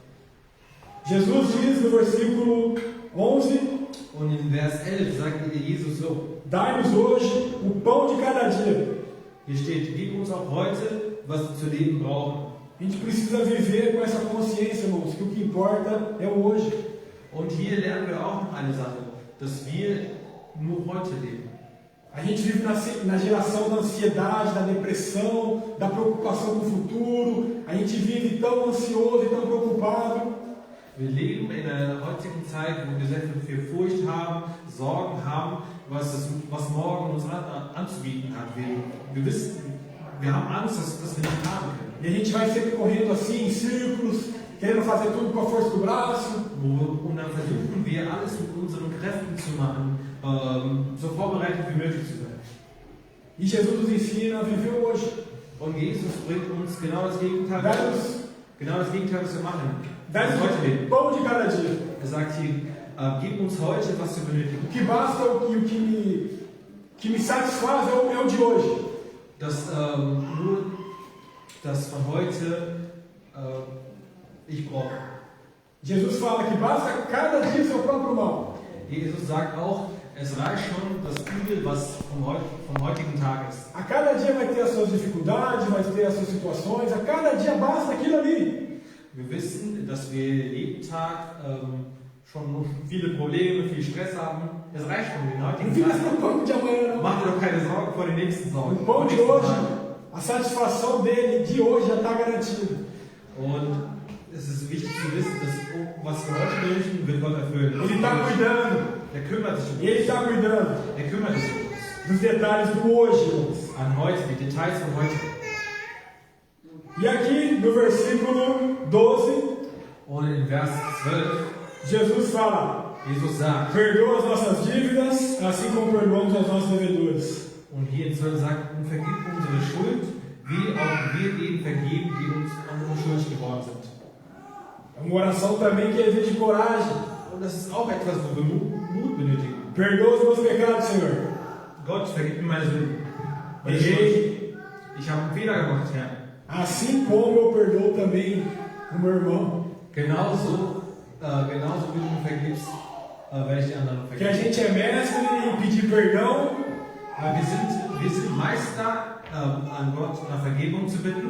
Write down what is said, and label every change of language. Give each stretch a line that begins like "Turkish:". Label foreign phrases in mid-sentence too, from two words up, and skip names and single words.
Portuguese: Jesus diz no versículo 11:
German: Und in Vers 11 sagt Jesus so,
Portuguese: Dai-nos hoje o pão de cada dia.
German: hier steht, gib uns auch heute, was wir zu leben brauchen.
Portuguese: A gente precisa viver com essa consciência, irmãos, que o que importa é o hoje.
German: Und hier lernen wir auch noch eine Sache, dass wir nur heute leben.
Portuguese: A gente vive na geração da ansiedade, da depressão, da preocupação com o futuro. A gente vive tão ansioso e tão preocupado.
German: Wir leben in einer heutigen Zeit, wo wir sehr viel Furcht haben, Sorgen haben, was morgen uns anzubieten hat. Wir wissen, wir haben Angst, dass wir nicht haben können.
Portuguese: E a gente vai sempre correndo assim, em círculos, querendo fazer tudo com a força do braço.
German: Und dann versuchen wir alles mit unseren Kräften zu machen, so vorbereitet wie möglich zu sein.
Portuguese: E Jesus nos ensina a viver hoje.
German: Und Jesus bringt uns genau das Gegenteil,
Portuguese: Dai-nos
German: was wir machen.
Portuguese: Dai-nos
German: heute
Portuguese: o
German: leben.
Portuguese: pão de cada dia.
German: Er sagt hier, gib uns heute, was wir benötigen.
Portuguese: O que basta e o que me satisfaz é o de hoje.
German: Nur das von heute ich brauche.
Portuguese: Jesus fala que basta cada dia seu próprio mal.
German: Jesus sagt auch, es reicht schon das Übel, was vom heutigen Tag ist.
Portuguese: A cada dia vai ter as suas dificuldades, vai ter as suas situações. A cada dia basta aquilo ali.
German: Wir wissen, dass wir jeden Tag schon viele Probleme, viel Stress haben. Es reicht schon den
Portuguese: Não
German: heutigen
Portuguese: fica
German: Tag.
Portuguese: no pão de amanhã, não.
German: Mach dir doch keine Sorgen vor den nächsten Sorgen.
Portuguese: O pão de
German: Vor den
Portuguese: hoje,
German: nächsten Tagen.
Portuguese: a satisfação dele de hoje já está garantida.
German: Und es ist wichtig zu wissen, dass was wir heute benötigen, wird Gott erfüllen.
Portuguese: Ele está cuidando.
German: Er kümmert sich um
Portuguese: E ele
German: uns.
Portuguese: está cuidando
German: Er kümmert sich um uns.
Portuguese: dos detalhes do hoje, irmãos.
German: An heute, die Details von heute.
Portuguese: E aqui no versículo 12,
German: Und in Vers 12,
Portuguese: Jesus fala:
German: Jesus sagt,
Portuguese: perdoa as nossas dívidas, assim como perdoamos aos nossos devedores.
German: und hier in 12 sagt, und vergib unsere Schuld, wie auch wir denen vergeben, die uns unschuldig geworden sind.
Portuguese: É uma oração também que exige coragem.
German: Und das ist auch etwas, wo wir Mut benötigen.
Portuguese: Perdoa os meus pecados, Senhor.
German: Gott, vergib mir meine Sünden. Meine Schuld.
Portuguese: Errei,
German: ich habe einen Fehler gemacht, Herr.
Portuguese: Assim como eu perdoo também o meu irmão.
German: Genauso wie du mir vergibst, werde ich die anderen
Portuguese: Que a
German: vergeben.
Portuguese: gente é mestre em pedir perdão,
German: Wir sind Meister, an Gott nach Vergebung zu bitten,